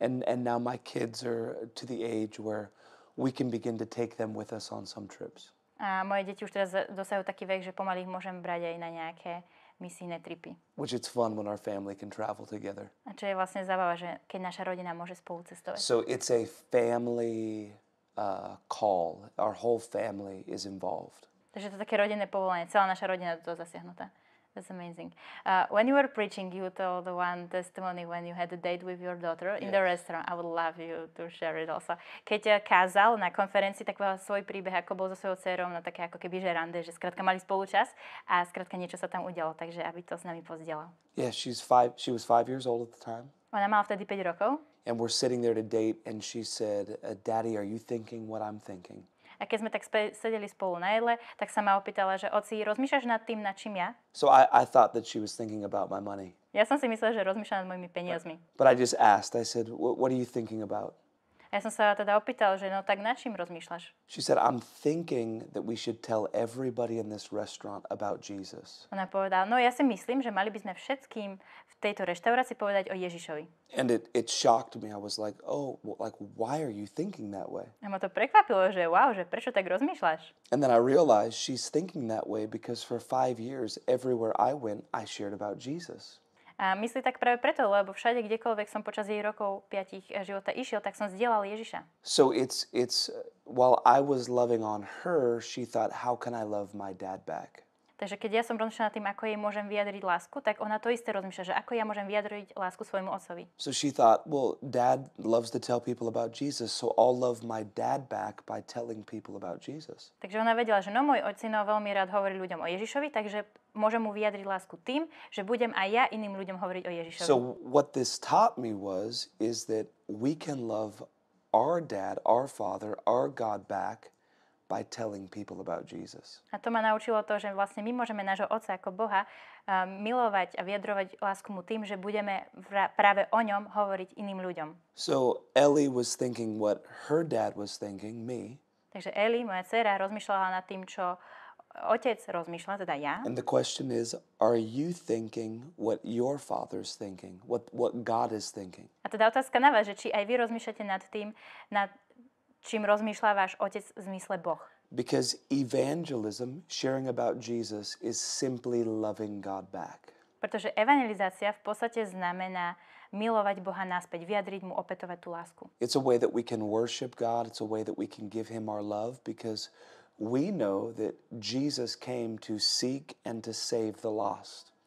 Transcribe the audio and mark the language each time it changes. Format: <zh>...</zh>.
<en>And now my kids are to the age where we can begin to take them with us on some trips.</en> <sk>A moje deti už teraz dosahujú taký vek, že pomaly ich môžem brať aj na nejaké misijné tripy.</sk> <en>Which it's fun when our family can travel together.</en> <sk>A čo je vlastne zábava, že keď naša rodina môže spolu cestovať.</sk> <en>So it's a family call. Our whole family is involved.</en> <sk>Takže to je také rodinné povolanie. Celá naša rodina do toho zasiahnutá.</sk> <en>That's amazing. When you were preaching, you told the one testimony when you had a date with your daughter in the restaurant. I would love you to share it also.</en> <sk>Keď Kázal na konferencii, tak povedal svoj príbeh, ako bol so svojou dcerou na také ako keby že rande, že skrátka mali spolu čas a skrátka niečo sa tam udialo, takže aby to s nami pozdielal.</sk> <en>Yeah, she was 5 years old at the time.</en> <sk>Ona mala vtedy 5 rokov.</sk> <en>And we're sitting there to date and she said, Daddy, are you thinking what I'm thinking?</en> <sk>A keď sme tak sedeli spolu na jedle, tak sa ma opýtala, že oci, rozmýšľaš nad tým, nad čím ja?</sk> <en>So I thought that she was thinking about my money.</en> <sk>Ja som si myslela, že rozmýšľa nad mojimi peniazmi.</sk> <en>But I just asked, I said, what are you thinking about?</en> <sk>A ja som sa teda opýtal, že no tak nad čím rozmýšľaš?</sk> <en>She said, I'm thinking that we should tell everybody in this restaurant about Jesus.</en> <sk>Ona povedala, no ja si myslím, že mali by sme všetkým v tejto reštaurácii povedať o Ježišovi.</sk> <en>And it shocked me. I was like, oh, like, why are you thinking that way?</en> <sk>A ma to prekvapilo, že wow, že prečo tak rozmýšľaš?</sk> <en>And then I realized she's thinking that way because for 5 years, everywhere I went, I shared about Jesus.</en> <sk>A myslí tak práve preto, lebo všade, kdekoľvek som počas jej rokov 5 života išiel, tak som zdieľal Ježiša.</sk> <en>So it's while I was loving on her, she thought, how can I love my dad back?</en> <sk>Takže keď ja som rozmýšľala nad tým, ako jej môžem vyjadriť lásku, tak ona to isté rozmýšľa, že ako ja môžem vyjadriť lásku svojmu otcovi.</sk> <en>So she thought, well, dad loves to tell people about Jesus, so I'll love my dad back by telling people about Jesus.</en> <sk>Takže ona vedela, že no môj otcino veľmi rád hovorí ľuďom o Ježišovi, takže môžem mu vyjadriť lásku tým, že budem aj ja iným ľuďom hovoriť o Ježišovi.</sk> <en>So what this taught me is that we can love our dad, our father, our God back by telling people about Jesus.</en> <sk>A to ma naučilo to, že vlastne my môžeme nášho Otca ako Boha milovať a vyjadrovať lásku mu tým, že budeme práve o ňom hovoriť iným ľuďom.</sk> <en>So Ellie was thinking what her dad was thinking, me.</en> <sk>Takže Eli, moja dcéra, rozmýšľala nad tým, čo otec rozmýšľa, teda ja.</sk> <en>And the question is, are you thinking what your father's thinking, what God is thinking?</en> <sk>A teda otázka na vás, že či aj vy rozmýšľate nad tým, nad čím rozmýšľa váš otec v zmysle Boh.</sk> <en>Because evangelism, sharing about Jesus, is simply loving God back.</en> <sk>Pretože evangelizácia v podstate znamená milovať Boha naspäť, vyjadriť mu, opätovať tú lásku.</sk> <en>It's a way that we can worship God. It's a way that we can give him our love because we know that Jesus came to seek and to save the lost.</en>